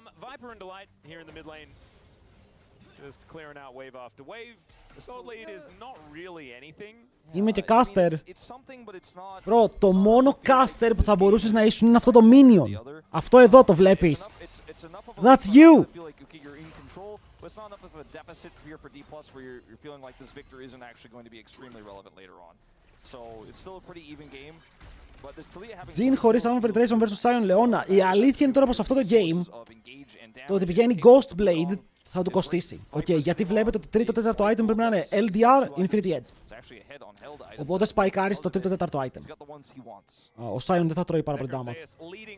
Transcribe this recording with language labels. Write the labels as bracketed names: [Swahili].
[English] Viper and Delight here in the mid lane. Just clearing out wave after wave. The solo lead is not really anything. [Greek] Είμαι και caster. Bro, το μόνο caster που θα μπορούσες να ήσουν είναι αυτό το minion. Αυτό εδώ το βλέπεις. [English] That's you. But it's not enough of a deficit here for D+ where you're feeling like this victory isn't actually going to be extremely relevant later on. So it's still a pretty even game. But this Talia having [Greek] Jin χωρίς armor penetration versus Sion Leona. Η αλήθεια είναι τώρα πως αυτό το game, το ότι πηγαίνει Ghost Blade, θα του κοστίσει. Γιατί βλέπετε ότι τρίτο τέταρτο item πρέπει να είναι LDR, Infinity Edge. Οπότε σπαϊκάρεις το τρίτο τέταρτο item. Ο Sion δεν θα τρώει πάρα πολύ damage.